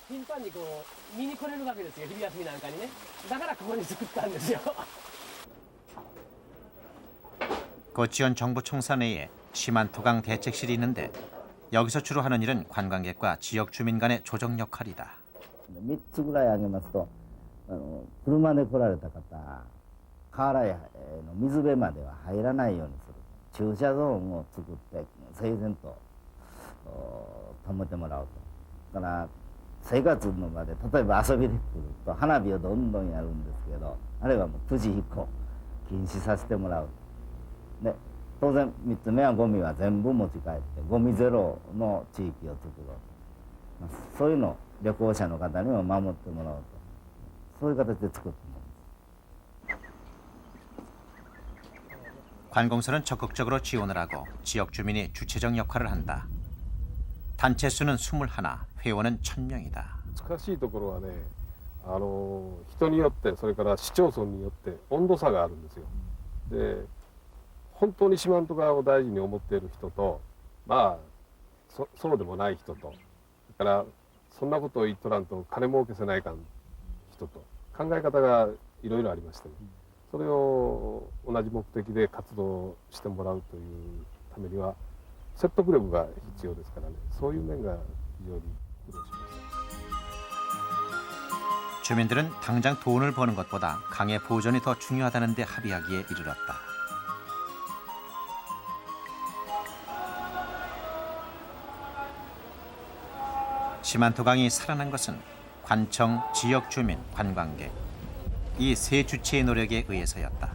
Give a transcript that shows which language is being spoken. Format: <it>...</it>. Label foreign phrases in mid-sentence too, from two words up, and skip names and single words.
<ko>고치현 정부총사 내에 시만토강 대책실이 있는데 여기서 주로 하는 일은 관광객과 지역 주민 간의 조정 역할이다.</ko> <ja>3 つぐらい挙げますと、車で来られた方、河原への水辺までは入らないようにする。駐車ゾーンを作って整然と保ってもらうと。だから生活の場で例えば遊びで来ると花火をどんどんやるんですけど、あれはもう9時以降禁止させてもらう。で当然3つ目はゴミは全部持ち帰ってゴミゼロの地域を作ろうと。そういうのを旅行者の方にも守ってもらおうと。そういう形で作ってもらう。</ja> <ko>관공서는 적극적으로 지원을 하고 지역 주민이 주체적 역할을 한다. 단체 수는 21, 회원은 1000명이다.</ko> <ja>難しいところはね、人によってそれから市町村によって温度差があるんですよ。で、本当に四万十川を大事に思っている人と、まあそうでもない人と、それからそんなことを言っとらんと金儲けせないかん人と考え方がいろいろありましてね。それを同じ目的で活動してもらうというためには説得力が必要ですからね。そういう面が非常に苦労します。</ja> <ko>주민들은 당장 돈을 버는 것보다 강의 보존이 더 중요하다는 데 합의하기에 이르렀다. 시만토강이 살아난 것은 관청, 지역 주민, 관광객 이 세 주체의 노력에 의해서였다.</ko>